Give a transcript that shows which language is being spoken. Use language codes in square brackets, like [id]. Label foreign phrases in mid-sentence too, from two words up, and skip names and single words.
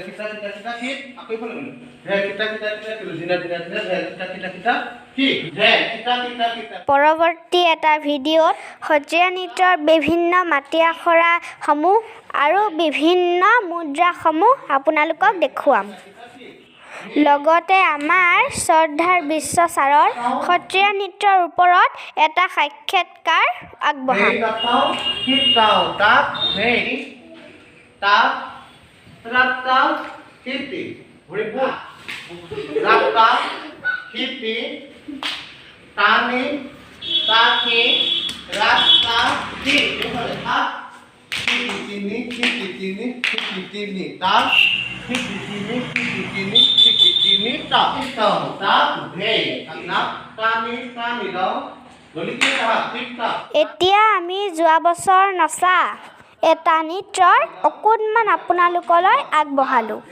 [as] পৰৱৰ্তী এটা ভিডিঅ'ত সত্ৰীয়া নৃত্যৰ বিভিন্ন মাটি আখৰাসমূহ আৰু বিভিন্ন মুদ্ৰাসমূহ আপোনালোকক দেখুৱাম লগতে আমাৰ শ্ৰদ্ধাৰ বিশ্ব ছাৰৰ সত্ৰীয়া নৃত্যৰ ওপৰত এটা সাক্ষাৎকাৰ আগবঢ়াম Ratta, hiti. Ribut. Ratta, hiti. Tani, taki, ratta, hiti. Hiti tini, hiti tini, hiti tini. Ta, hiti tini, hiti tini, hiti tini. Ta, ta, ta, bhe. Karena tani, tani dong. Boleh kita hati. এতিয়া আমি যোৱা বছৰ নচা এটা নৃত্যৰ অকণমান আপোনালোকলৈ আগবঢ়ালোঁ